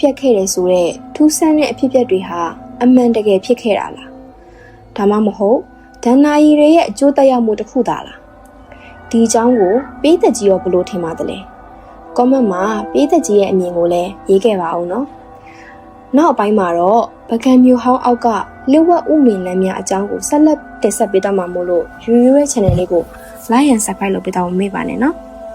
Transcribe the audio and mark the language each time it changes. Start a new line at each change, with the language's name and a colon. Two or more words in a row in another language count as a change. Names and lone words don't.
Burmese: က်ခဲ့တဲ့ဆိုတဲ့ထူးဆန်းတဲ့အဖြစ်အပျက်တွေဟာအမှန်တကယ်ဖြစ်ခဲ့တာလား။ဒါမှမဟုတ်ဒဏ္ဍာရီတွေရဲ့အကျိုးသက်ရောက်မှုတစ်ခုသာလား။ဒီအကြောင်းကိုပေးသက်ကြီးရောဘယ်လိုထင်ပါသလဲ။ comment မှာပေးသက်ကြီးရဲ့အမြင်ကိုလည်းရေးခဲ့ပါအောင်နော်။နောက်အပိုင်းမှာတော့ပကံမျိုးဟောင်းအောက်ကလျှို့ဝှက်ဥမင်လမ်းများအကြောင်းကိုဆက်လက်တင်ဆက်ပေးတော့မှာမို့လို့ YouTube channel လေးကို
English: like and subscribe
Burmese: လုပ်ပေးတော့မမေ့ပါနဲ့နော်။